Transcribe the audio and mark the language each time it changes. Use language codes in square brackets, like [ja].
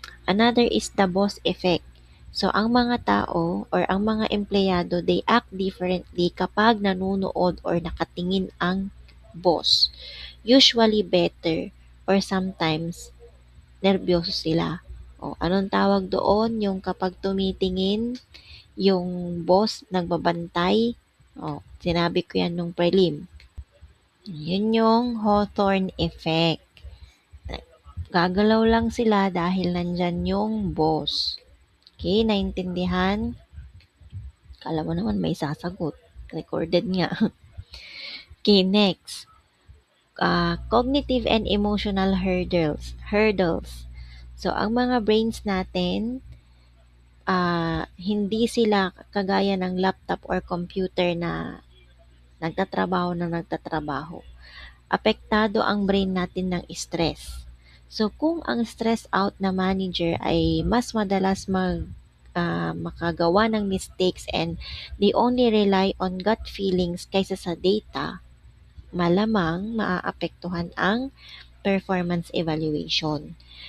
[en] Another is the boss effect. [tl] So, ang mga tao or ang mga empleyado, [en] they act differently [tl] kapag nanonood or nakatingin ang boss. [en] Usually better or sometimes [tl] nervyoso sila. O, anong tawag doon? Yung kapag tumitingin, yung boss nagbabantay. O, sinabi ko yan nung prelim. Yun yung Hawthorne effect. Gagalaw lang sila dahil nandyan yung boss. Okay, naintindihan? Kala mo naman may sasagot. Recorded nga. Okay, next. [en] Cognitive and emotional hurdles. [tl] So, ang mga brains natin, hindi sila kagaya ng laptop or computer na nagtatrabaho. Apektado ang brain natin ng stress. So, kung ang stress out na manager ay mas madalas makagawa ng mistakes [en] and they only rely on gut feelings [tl] kaysa sa data, malamang maaapektuhan ang performance evaluation.